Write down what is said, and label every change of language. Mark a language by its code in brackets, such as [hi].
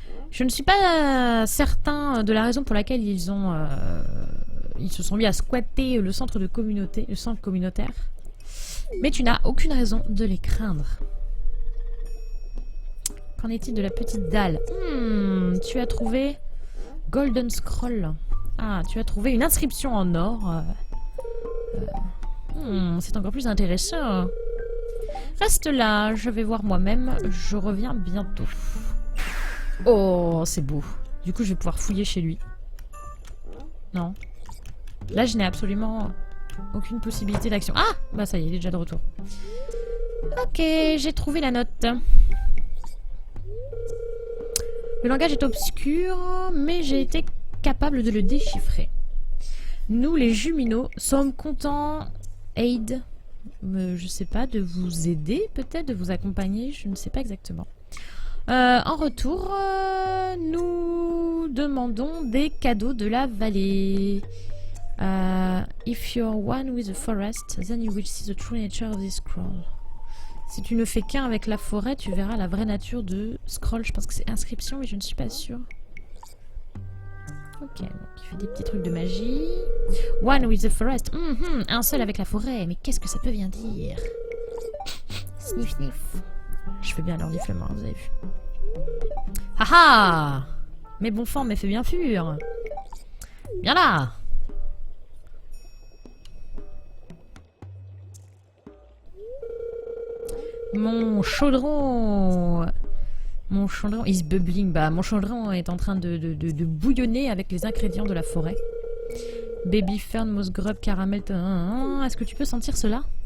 [fr] Je ne suis pas certain de la raison pour laquelle ils se sont mis à squatter le centre communautaire. Mais tu n'as aucune raison de les craindre. Qu'en est-il de la petite dalle? Tu as trouvé Golden Scroll. Ah, tu as trouvé une inscription en or. C'est encore plus intéressant. Reste là, je vais voir moi-même. Je reviens bientôt. Oh, c'est beau. Du coup, je vais pouvoir fouiller chez lui. Non. Là, je n'ai absolument aucune possibilité d'action. Ah! Bah ça y est, il est déjà de retour. Ok, j'ai trouvé la note. Le langage est obscur, mais j'ai été capable de le déchiffrer. Nous, les Juminos, sommes contents, Aide, je sais pas, de vous aider, peut-être, de vous accompagner, je ne sais pas exactement. En retour, nous demandons des cadeaux de la vallée. [en] If you're one with the forest, then you will see the true nature of this scroll. [fr] Si tu ne fais qu'un avec la forêt, tu verras la vraie nature de scroll. Je pense que c'est inscription, mais je ne suis pas sûre. Ok, donc il fait des petits trucs de magie. [en] One with the forest. [fr] Un seul avec la forêt. Mais qu'est-ce que ça peut bien dire? Sniff, sniff. Je fais bien l'orniflement, vous avez vu. Haha! Mes bons fangs, mes faits bien fur. Viens là! Mon chaudron [en] is bubbling. [fr] Bah, mon chaudron est en train de bouillonner avec les ingrédients de la forêt. [en] Baby fern, moss grub, caramel. [fr] Est-ce que tu peux sentir cela?